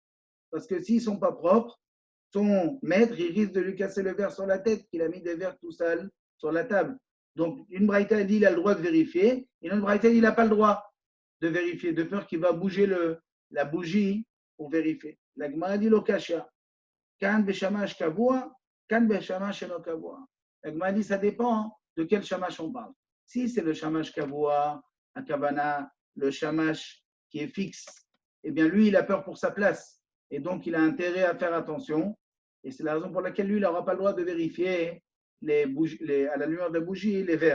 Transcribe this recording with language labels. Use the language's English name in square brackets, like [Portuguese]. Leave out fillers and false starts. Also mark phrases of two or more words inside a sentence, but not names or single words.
[French] Parce que s'ils ne sont pas propres, son maître, il risque de lui casser le verre sur la tête, qu'il a mis des verres tout sales sur la table. Donc, une braïta dit il a le droit de vérifier, et une braïta dit il n'a pas le droit de vérifier, de peur qu'il va bouger la bougie pour vérifier. La Gemara dit [Hebrew] l'okasha. כאן בשמש קבוע, כאן בשמש אינו קבוע. [French] La Gemara dit ça dépend de quel shamash on parle. Si c'est le [Hebrew] שמש קבוע, [French] à Kavana, le shamash qui est fixe, eh bien lui, il a peur pour sa place. Et donc, il a intérêt à faire attention. Et c'est la raison pour laquelle lui, il n'aura pas le droit de vérifier à la lumière de la bougie les verres.